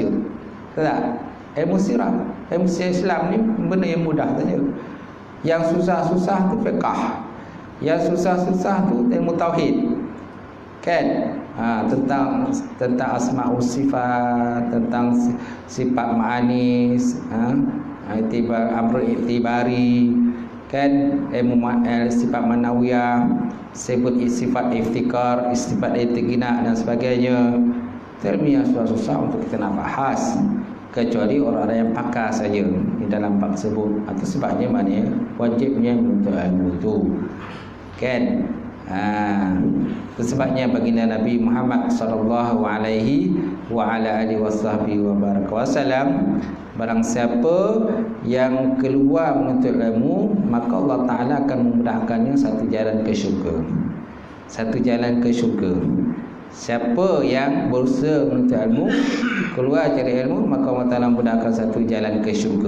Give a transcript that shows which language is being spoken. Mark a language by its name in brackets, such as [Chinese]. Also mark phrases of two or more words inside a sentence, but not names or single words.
[Malay] Tak? Ilmu sirah, ilmu sirah Islam ni benda yang mudah saja. Yang susah-susah tu fiqh. Yang susah-susah tu ilmu tauhid. Kan? Tentang asma' sifat, tentang sifat ma'anis, [Arabic] أمر اعتباري, [Malay] kan, ilmu sifat manawiyah, sifat iftikar, sifat itigna dan sebagainya. Ilmu yang susah-susah untuk kita nak bahas, kecuali orang-orang yang pakar saja di dalam bab tersebut. Atau sebabnya mana wajibnya untuk ilmu itu, kan. Itu sebabnya baginda Nabi Muhammad [Arabic] صلى الله عليه وعلى آله وسلم, [Malay] barang siapa yang keluar menuntut ilmu, maka Allah Ta'ala akan memudahkannya satu jalan ke syurga. Satu jalan ke syurga. Siapa yang berusaha menuntut ilmu, keluar cari ilmu, maka Allah Ta'ala memudahkan satu jalan ke syurga.